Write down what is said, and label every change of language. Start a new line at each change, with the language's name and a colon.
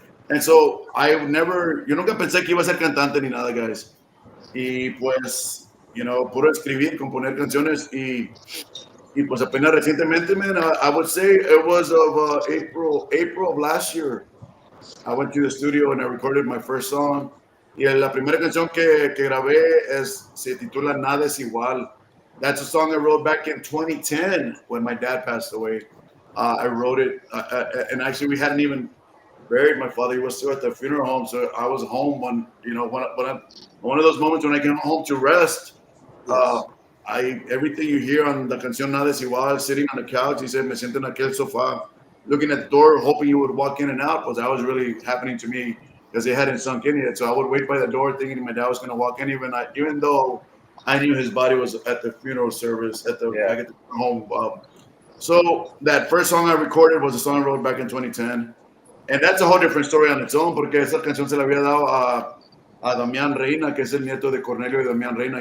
English: And so
Spanish: yo nunca pensé que iba a ser cantante ni nada, guys. Y pues,
English: you know,
Spanish: puro escribir, componer canciones y pues apenas recientemente,
English: man, I would say it was of April of last year. I went to the studio and I recorded my first song.
Spanish: Y la primera canción que grabé se titula Nada es igual.
English: That's a song I wrote back in 2010 when my dad passed away. I wrote it, and actually we hadn't even buried my father. He was still at the funeral home, so I was home one of those moments when I came home to rest. Everything you hear on the canción Nada es igual, sitting on the couch, he said,
Spanish: me siento en aquel sofá,
English: looking at the door, hoping you would walk in and out, because that was really happening to me because it hadn't sunk in yet. So I would wait by the door thinking my dad was going to walk in, even though I knew his body was at the funeral service back at the home. So that first song I recorded was a song I wrote back in 2010. And that's a whole different story on its own,
Spanish: porque esa canción se la había dado a Damián Reina, que es el nieto de Cornelio y Damián Reina.